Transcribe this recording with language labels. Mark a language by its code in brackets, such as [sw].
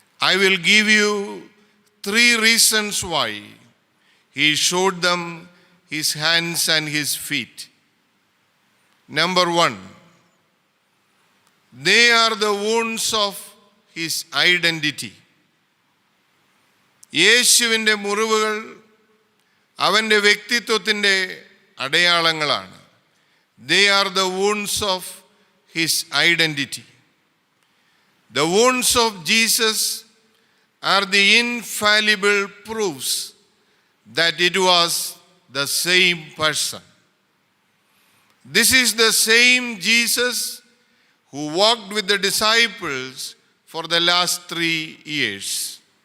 [en] I will give you 3 reasons why he showed them his hands and his feet. Number 1, they are the wounds of his identity. [ml] യേശുവിൻ്റെ മുറിവുകൾ അവൻ്റെ വ്യക്തിത്വത്തിൻ്റെ അടയാളങ്ങളാണ്. [en] They are the wounds of his identity. The wounds of Jesus are the infallible proofs that it was the same person. This is the same Jesus who walked with the disciples for the last 3 years.